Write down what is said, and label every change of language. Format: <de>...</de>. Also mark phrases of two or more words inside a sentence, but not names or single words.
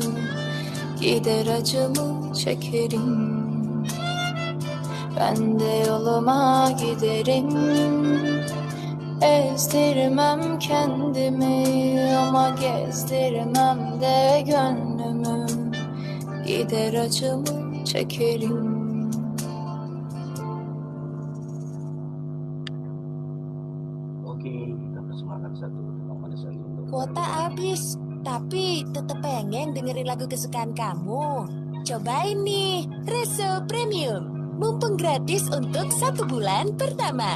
<tr>Gider acımı çekerim, ben de yoluma giderim. Ezdirmem kendimi ama gezdirmem de gönlümü. Gider acımı çekerim.</tr> <id>Oke, kita persembahkan satu tembang manis lagi untuk Kuota habis, tapi tetap pengen dengerin lagu kesukaan kamu. Cobain nih, Reso Premium. Mumpung gratis untuk 1 bulan pertama.</id>